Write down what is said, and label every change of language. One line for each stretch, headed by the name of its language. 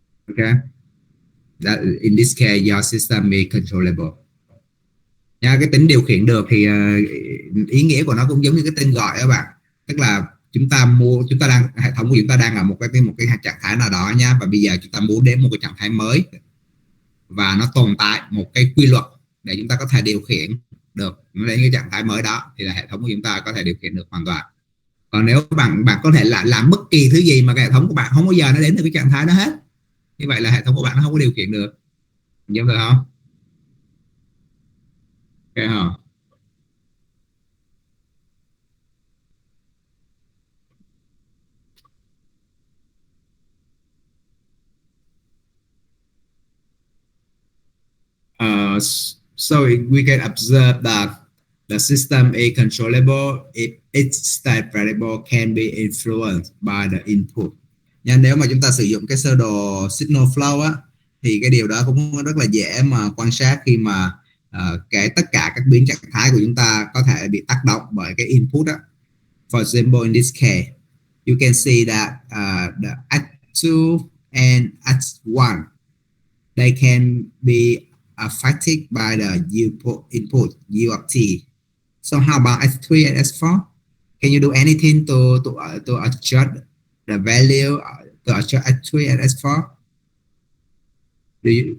English: Okay, that in this case your system is controllable.
Vietnamese: Nha, cái tính điều khiển được thì ý nghĩa của nó cũng giống như cái tên gọi các bạn, tức là chúng ta đang, hệ thống của chúng ta đang ở một cái trạng thái nào đó nha, và bây giờ chúng ta muốn đến một cái trạng thái mới và nó tồn tại một cái quy luật để chúng ta có thể điều khiển được nó đến cái trạng thái mới đó, thì là hệ thống của chúng ta có thể điều khiển được hoàn toàn. Còn nếu bạn có thể làm bất kỳ thứ gì mà cái hệ thống của bạn không bao giờ nó đến được cái trạng thái đó hết, như vậy là hệ thống của bạn nó không có điều khiển được, hiểu được không?
English: Okay, huh? So we can observe that the system is controllable if its state variable can be influenced by the input.
Vietnamese: Nhưng nếu mà chúng ta sử dụng cái sơ đồ signal flow á, thì cái điều đó cũng rất là dễ mà quan sát khi mà tất cả các biến trạng thái của chúng ta có thể bị tác động bởi cái input á.
English: For example, in this case, you can see that the H2 and H1, they can be affected by the input U of t. So how about S3 and S4? Can you do anything to adjust the value to adjust S3 and S4?